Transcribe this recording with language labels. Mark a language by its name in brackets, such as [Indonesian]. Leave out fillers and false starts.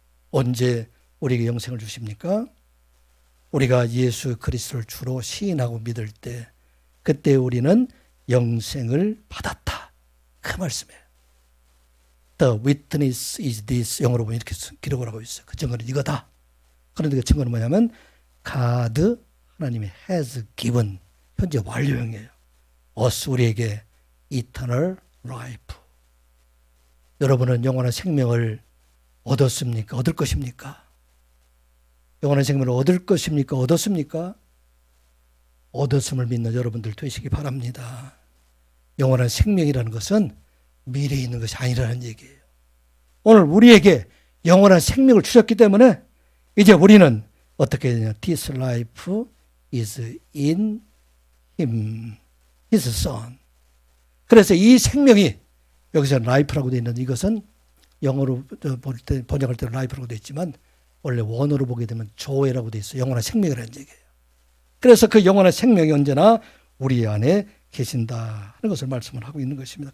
[Korean] 언제 우리에게 영생을 주십니까? 우리가 예수 그리스도를 주로 시인하고 믿을 때, 그때 우리는 영생을 받았다. [English] 그 말씀이에요. The witness is this. [Korean] 영어로 보면 이렇게 기록을 하고 있어요. 그 증거는 이거다. 그런데 그 증거는 뭐냐면 God, 하나님이 has given, 현재 완료형이에요. [English] us, 우리에게 eternal life. [Korean] 여러분은 영원한 생명을 얻었습니까? 얻을 것입니까? 영원한 생명을 얻을 것입니까? 얻었습니까? 얻었음을 믿는 여러분들 되시기 바랍니다. 영원한 생명이라는 것은 미래에 있는 것이 아니라는 얘기예요. 오늘 우리에게 영원한 생명을 주셨기 때문에 이제 우리는 어떻게 되냐? [English] This life is in him, his son. [Korean] 그래서 이 생명이, 여기서 life라고 되어 있는 이것은 영어로 볼 때 번역할 때는 life라고 되어 있지만 원래 원어로 보게 되면 조회라고 되어 있어요. 영원한 생명이라는 얘기예요. 그래서 그 영원한 생명이 언제나 우리 안에 계신다 하는 것을 말씀을 하고 있는 것입니다.